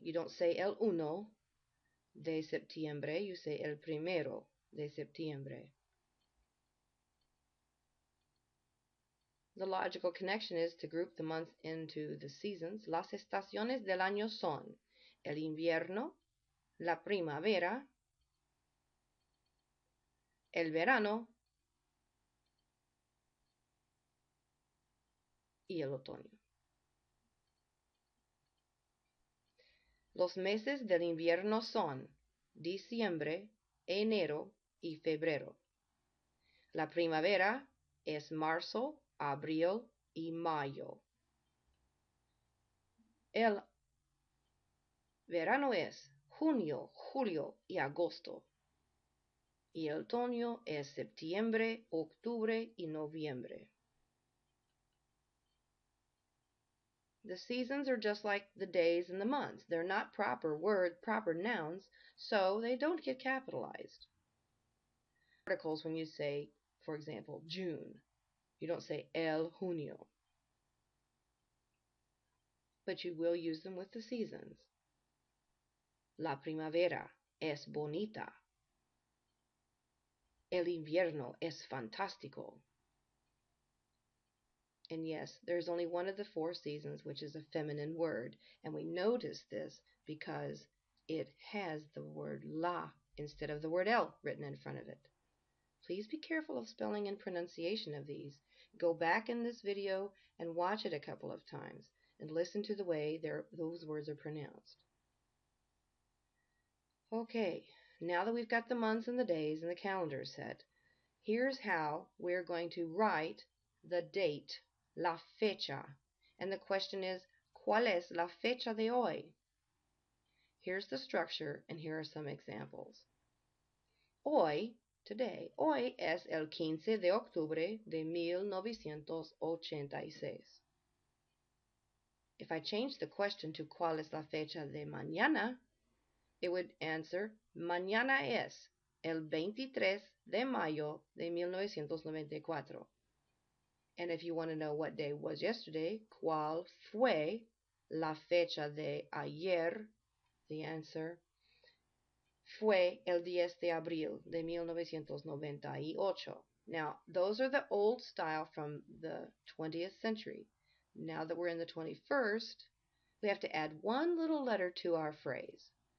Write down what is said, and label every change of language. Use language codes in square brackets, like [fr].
[en] You don't say [es] el uno de septiembre, [en] you say [es] el primero de septiembre. [en] The logical connection is to group the months into the seasons. [es] Las estaciones del año son el invierno, la primavera, el verano y el otoño. Los meses del invierno son diciembre, enero y febrero. La primavera es marzo, abril y mayo. El verano es junio, julio y agosto. Y el otoño es septiembre, octubre y noviembre. [en] The seasons are just like the days and the months. They're not proper nouns, so they don't get capitalized. Articles, when you say, for example, June, you don't say [es] el junio, [en] but you will use them with the seasons. [es] La primavera es bonita. El invierno es fantástico. [en] And yes, there's only one of the four seasons which is a feminine word, and we notice this because it has the word la instead of the word el written in front of it. Please be careful of spelling and pronunciation of these. Go back in this video and watch it a couple of times and listen to the way those words are pronounced. Okay, now that we've got the months and the days and the calendar set, here's how we're going to write the date, la fecha. And the question is, [es] ¿cuál es la fecha de hoy? [en] Here's the structure, and here are some examples. [es] Hoy, [en] today, [es] hoy es el 15 de octubre de 1986. [en] If I change the question to [es] ¿cuál es la fecha de mañana?, [en] it would answer, [es] mañana es el 23 de mayo de 1994. [en] And if you want to know what day was yesterday, [es] ¿cuál fue la fecha de ayer? [en] The answer, [es] fue el 10 de abril de 1998. [en] Now, those are the old style from the 20th century. Now that we're in the 21st, we have to add one little letter to our phrase.